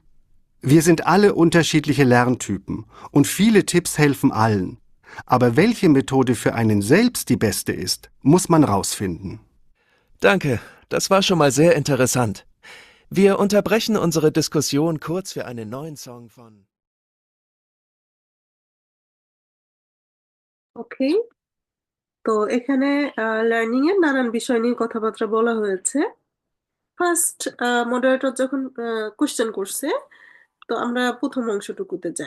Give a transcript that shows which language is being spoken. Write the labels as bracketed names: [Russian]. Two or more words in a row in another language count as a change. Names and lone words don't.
[German] Wir sind alle unterschiedliche Lerntypen und viele Tipps helfen allen. Aber welche Methode für einen selbst die beste ist, muss man rausfinden. Danke, das war schon mal sehr interessant. Wir unterbrechen unsere Diskussion kurz für einen neuen Song von... [Bangla] ওকে, তো এখানে লার্নিং এর নানান বিষয় নিয়ে কথাবার্তা বলা হয়েছে। [English] first moderator [Bangla] যখন কোশ্চেন করছে, তো আমরা প্রথম অংশটুকুতে যাই।